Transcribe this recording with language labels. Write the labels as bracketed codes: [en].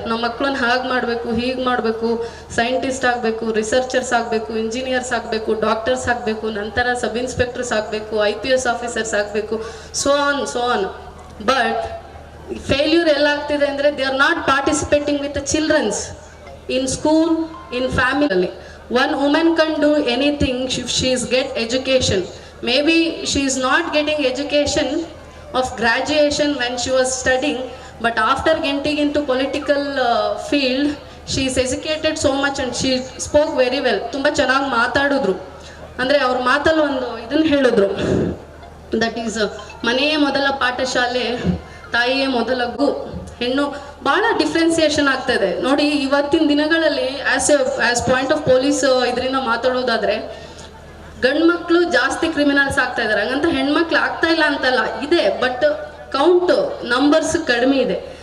[kn] ನಮ್ಮ ಮಕ್ಕಳನ್ನ ಹಾಗೆ ಮಾಡಬೇಕು, ಹೀಗೆ ಮಾಡಬೇಕು, ಸೈಂಟಿಸ್ಟ್ ಆಗಬೇಕು, ರಿಸರ್ಚರ್ಸ್ ಆಗಬೇಕು, ಇಂಜಿನಿಯರ್ಸ್ ಆಗಬೇಕು, ಡಾಕ್ಟರ್ಸ್ ಆಗಬೇಕು, ನಂತರ ಸಬ್ ಇನ್ಸ್ಪೆಕ್ಟರ್ಸ್ ಆಗಬೇಕು, IPS ಆಫೀಸರ್ಸ್ ಆಗಬೇಕು, ಸೋ ಆನ್. [en] but failure [kn] ಎಲ್ಲಾಗ್ತಿದೆ ಅಂದರೆ [en] They are not participating with the childrens in school, in family. One women can do anything if she is get education. Maybe she is not getting education of graduation when she was studying, but after getting into political field, she is educated so much and she spoke very well. [kn] ತುಂಬ ಚೆನ್ನಾಗಿ ಮಾತಾಡಿದ್ರು. ಅಂದರೆ ಅವ್ರ ಮಾತಲ್ಲಿ ಒಂದು ಇದನ್ನು ಹೇಳಿದ್ರು, [en] that is [kn] ಮನೆಯೇ ಮೊದಲ ಪಾಠಶಾಲೆ, ತಾಯಿಯೇ ಮೊದಲ ಗು. ಹೆಣ್ಣು ಭಾಳ ಡಿಫ್ರೆನ್ಸಿಯೇಷನ್ ಆಗ್ತಾಯಿದೆ ನೋಡಿ ಇವತ್ತಿನ ದಿನಗಳಲ್ಲಿ. [en] as point of police [kn] ಇದರಿಂದ ಮಾತಾಡೋದಾದರೆ, ಗಂಡು ಮಕ್ಕಳು ಜಾಸ್ತಿ ಕ್ರಿಮಿನಲ್ಸ್ ಆಗ್ತಾ ಇದ್ದಾರೆ, ಹಂಗಂತ ಹೆಣ್ಮಕ್ಳು ಆಗ್ತಾ ಇಲ್ಲ ಅಂತಲ್ಲ, ಇದೆ, ಬಟ್ ನಂಬರ್ಸ್ ಕಡಿಮೆ ಇದೆ.